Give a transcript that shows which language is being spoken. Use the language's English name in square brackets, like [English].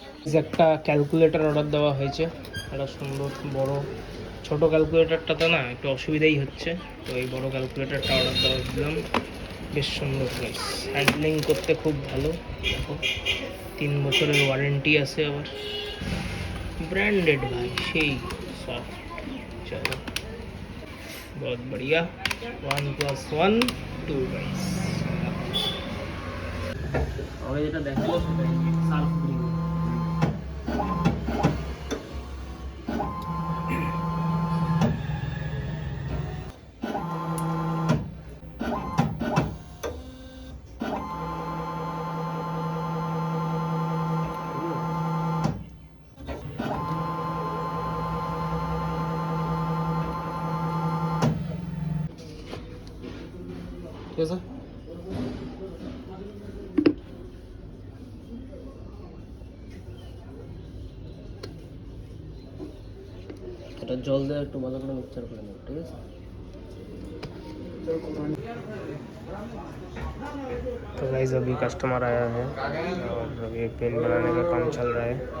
[Bangla] যে একটা calculator order দেওয়া হয়েছে, একটা সুন্দর বড়, ছোট ক্যালকুলেটরটাতে না একটু অসুবিধাই হচ্ছে, তো এই বড় ক্যালকুলেটরটা অর্ডার দেওয়া দিলাম। বেশ সুন্দর গাইস, হ্যান্ডলিং করতে খুব ভালো, দেখো 3 বছরের ওয়ারেন্টি আছে, আবার ব্র্যান্ডেড ভাই, সেই সফট। [Hindi] চলো बहुत बढ़िया, 1 + 1 2 गाइस। [Bangla] और যেটা দেখালো সেটাই সার্ফ গ্রিন। এটা জল দিয়ে একটু ভালো করে মিক্সচার করে নেব, ঠিক আছে? [Hindi] तो गाइस अभी कस्टमर आया है और अभी पेन बनाने का काम चल रहा है।